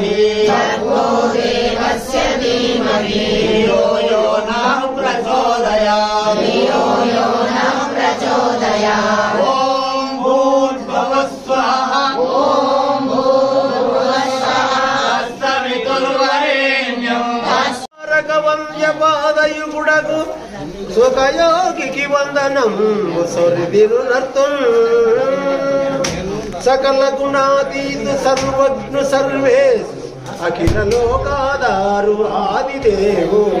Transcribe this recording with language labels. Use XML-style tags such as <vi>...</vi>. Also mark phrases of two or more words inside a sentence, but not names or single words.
<sa>भर्गो धीमहि धियो यो नः प्रचोदयात् धियो यो नः प्रचोदयात् ॐ भूर्भुवः स्वाहा ॐ भूर्भुवः स्वः तत्सवितुर्वरेण्यं</sa> <te>పాదయుగుడకు సుఖయోగికి వందనం సొరిదిరునర్తం సకల గుణాతీతు సర్వజ్ఞ సర్వేషు అఖిల లోకాదారు ఆదిదేవు</te>